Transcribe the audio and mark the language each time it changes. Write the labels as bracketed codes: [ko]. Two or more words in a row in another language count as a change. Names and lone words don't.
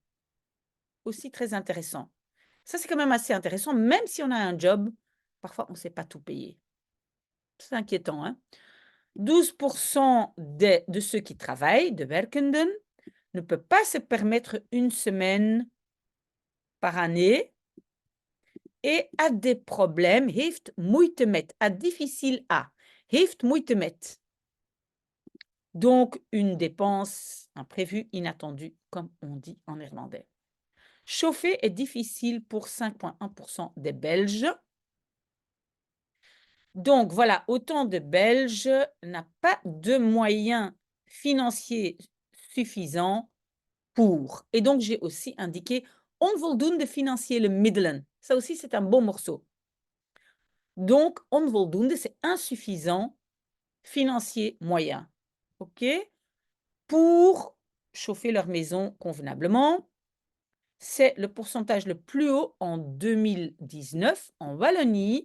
[fr] Aussi très intéressant. Ça, c'est quand même assez intéressant, même si on a un job, parfois on ne sait pas tout payer. C'est inquiétant, hein? 12% de ceux qui travaillent, [nl] de werkenden, [fr] ne peut pas se permettre une semaine par année et a des problèmes, [nl] heeft moeite met, [fr] a difficile à, [nl] heeft moeite met. [fr] Donc, une dépense imprévue, inattendue, comme on dit en néerlandais. Chauffer est difficile pour 5,1% des Belges. Donc, voilà, autant de Belges n'ont pas de moyens financiers suffisants pour. Et donc, j'ai aussi indiqué [nl] onvoldoende financiële middelen. [fr] Ça aussi, c'est un bon morceau. Donc, onvoldoende, c'est insuffisant, financier moyen. OK? Pour chauffer leur maison convenablement, c'est le pourcentage le plus haut en 2019 en Wallonie.